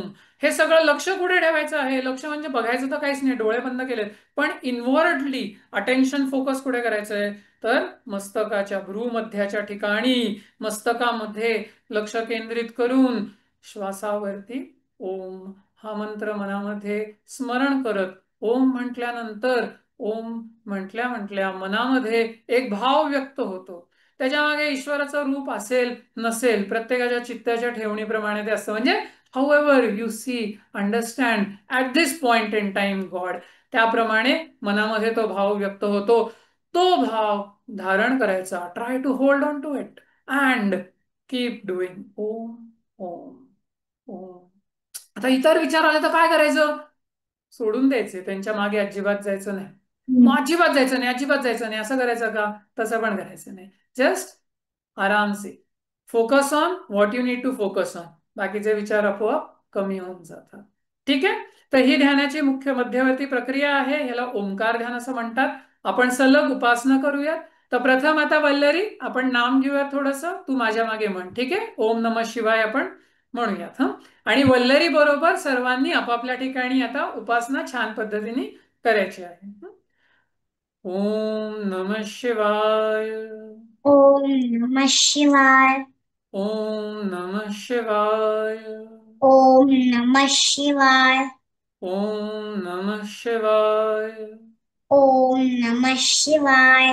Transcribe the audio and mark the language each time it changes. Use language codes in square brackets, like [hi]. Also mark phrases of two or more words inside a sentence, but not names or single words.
[mr] हे सगळं लक्ष कुठे ठेवायचं आहे. लक्ष म्हणजे बघायचं तर काहीच नाही, डोळे बंद केलेत, पण [en] inwardly attention focus [mr] कुठे करायचं आहे, तर मस्तकाच्या भ्रूमध्याच्या ठिकाणी मस्तकामध्ये लक्ष केंद्रित करून श्वासावरती ओम हा मंत्र मनामध्ये स्मरण करत, ओम म्हटल्यानंतर ओम म्हटल्या म्हटल्या मनामध्ये एक भाव व्यक्त होतो. त्याच्यामागे ईश्वराचं रूप असेल नसेल, प्रत्येकाच्या चित्ताच्या ठेवणीप्रमाणे ते असतं. [en] म्हणजे however you see, understand at this point in time God, [mr] त्याप्रमाणे मनामध्ये तो भाव व्यक्त होतो. तो भाव धारण करायचा. [en] try to hold on to it and keep doing Om Om Om. [mr] आता इतर विचार आले तर काय करायचं, सोडून द्यायचे, त्यांच्या मागे अजिबात जायचं नाही. मग अजिबात जायचं नाही, अजिबात जायचं नाही असं करायचं का, तसं पण करायचं नाही. [en] जस्ट [hi] आराम से [en] focus on what you need to focus on. [mr] बाकीचे विचार आपोआप कमी होऊन जातात. ठीक आहे. तर ही ध्यानाची मुख्य मध्यवर्ती प्रक्रिया आहे. याला ओंकार ध्यान असं म्हणतात. आपण सलग उपासना करूयात. तर प्रथम आता वल्लरी आपण नाम घेऊयात थोडस. तू माझ्या मागे म्हण. ठीक आहे. [sa] ओम नमः शिवाय [mr] आपण म्हणूयात. आणि वल्लरी बरोबर सर्वांनी आपापल्या ठिकाणी आता उपासना छान पद्धतीने करायची आहे. [sa] ओम नमः शिवाय. ओम नमः शिवाय. ओम नमः शिवाय. ओम नमः शिवाय. ओम नमः शिवाय. ओम नमः शिवाय.